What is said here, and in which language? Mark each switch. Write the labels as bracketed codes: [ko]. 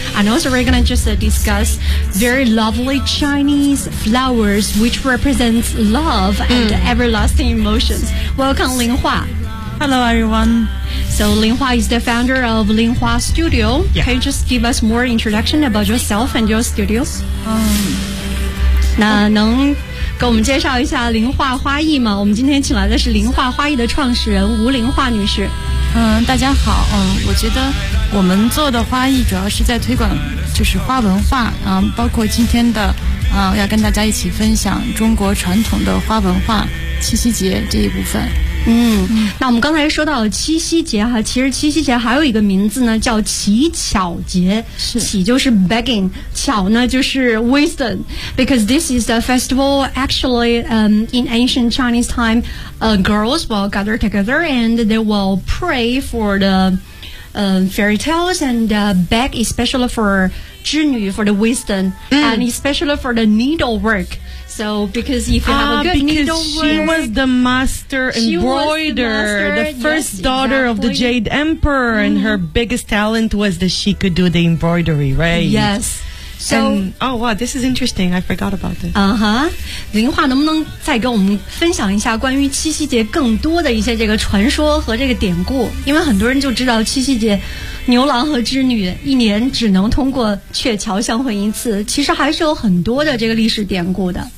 [en] And also we're going to just discuss very lovely Chinese flowers, which represents love and everlasting emotions. Welcome, Lin Hua. Hello, everyone. So, Lin Hua is the founder of Lin Hua Studio. Yeah. Can you just give us more introduction about yourself and your studios? [zh] 那能给我们介绍一下林化花艺吗？我们今天请来的是林化花艺的创始人吴林化女士。大家好。我觉得我们做的花艺主要是在推广就是花文化，包括今天的要跟大家一起分享中国传统的花文化七夕节这一部分。那我们刚才说到七夕节哈，其实七夕节还有一个名字呢，叫乞巧节。是，乞就是 [en] begging， [zh] 巧呢就是 [en] wisdom， because this is the festival actually in ancient Chinese time girls will gather together and they will pray for the fairy tales and beg especially for 织女 for the wisdom and especially for the needlework. So, because if you have a good needlework... She was the master embroiderer, the first daughter of the Jade Emperor, and her biggest talent was that she could do the embroidery, right? Yes. So, oh, wow, this is interesting. I forgot about this. Uh-huh. [zh] 林化能不能再跟我们分享一下关于七夕节更多的一些这个传说和这个典故？因为很多人就知道七夕节牛郎和织女一年只能通过鹊桥相会一次，其实还是有很多的这个历史典故的。